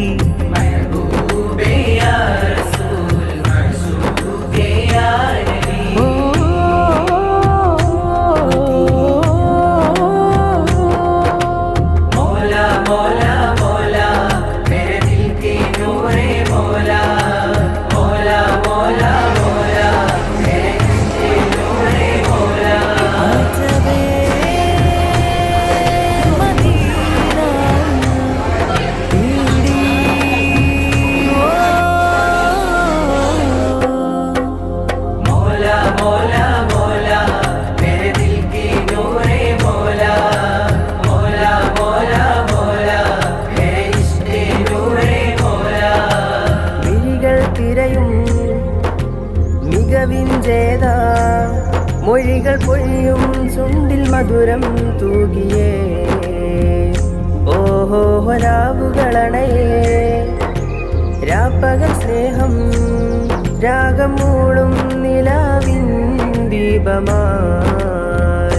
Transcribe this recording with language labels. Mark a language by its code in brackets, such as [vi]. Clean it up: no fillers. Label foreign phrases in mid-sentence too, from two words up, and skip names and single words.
[ur] محبوبِ یا رسول معشوقِ یا نبی. مولا مولا مولا میرے دل کے نورِ مولا. مولا مولا مولا میرے دل کے نورِ مولا. [ml] ആജബേ മദീന തേടി [ur] مولا مولا مولا میرے دل کے نورِ مولا. مولا مولا مولا میرے عشق نورِ مولا. [ml] വിഴികൾ തിരയും മികവിൻ ജേത മൊഴികൾ പൊഴിയും ചുണ്ടിൽ മധുരം തൂകിയേ. ഓഹോ രാവുകളണയേ രാപ്പകൽ സ്നേഹം രാഗം മൂളും നിലാവിൻ ദീപമായി.